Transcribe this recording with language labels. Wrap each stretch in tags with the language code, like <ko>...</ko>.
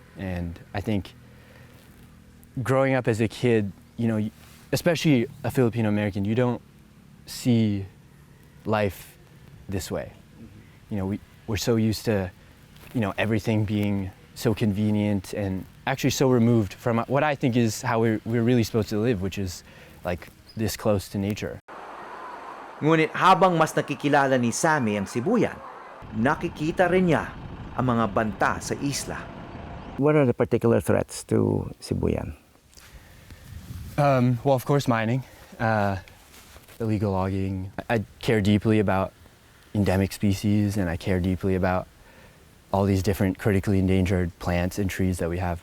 <en>And I think growing up as a kid, especially a Filipino American, you don't see life this way. We're so used to, everything being so convenient and actually so removed from what I think is how we're really supposed to live, which is this close to nature.</en> <tl>Ngunit habang mas nakikilala ni Sammy ang Sibuyan, nakikita rin niya ang mga banta sa isla.</tl> <en>What are the particular threats to Sibuyan? Well, of course, mining, illegal logging. I care deeply about endemic species, and I care deeply about all these different critically endangered plants and trees that we have.</en>